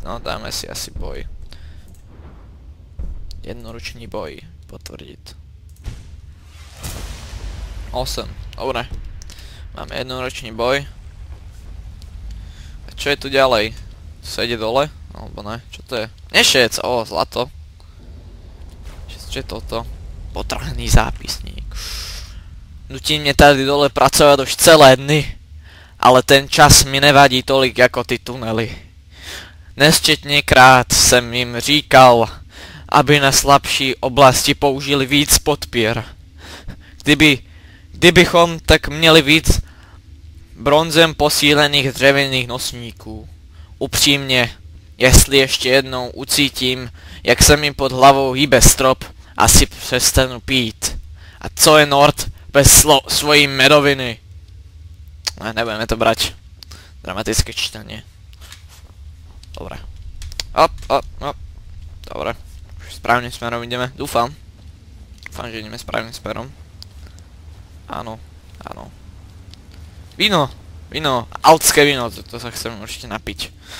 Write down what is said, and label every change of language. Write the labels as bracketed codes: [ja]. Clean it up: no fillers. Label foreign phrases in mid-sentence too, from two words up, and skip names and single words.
[sk] No dáme si asi boj. Jednoručný boj. Potvrdiť. 8. Dobre. Máme jednoročný boj. A čo je tu ďalej? Sa ide dole? Alebo ne? Čo to je? Nešec! Ó, zlato. Čo je toto? Potrhaný zápisník. [cs] Nutí mne tady dole pracovať už celé dny. Ale ten čas mi nevadí tolik ako ty tunely. Nesčetně krát jsem jim říkal, aby na slabší oblasti použili víc podpěr. Kdybychom tak měli víc bronzem posílených dřevěných nosníků. Upřímně, jestli ještě jednou ucítím, jak se mi pod hlavou hýbe strop, asi přestanu pít. A co je Nord bez svojí medoviny? [sk] Ne, nebudeme to brať. Dramatické čítanie. Dobre. Op. Dobre. Správnym smerom ideme, dúfam. Dúfam, že ideme správnym smerom. Áno. Víno, altské víno, to sa chcem určite napiť.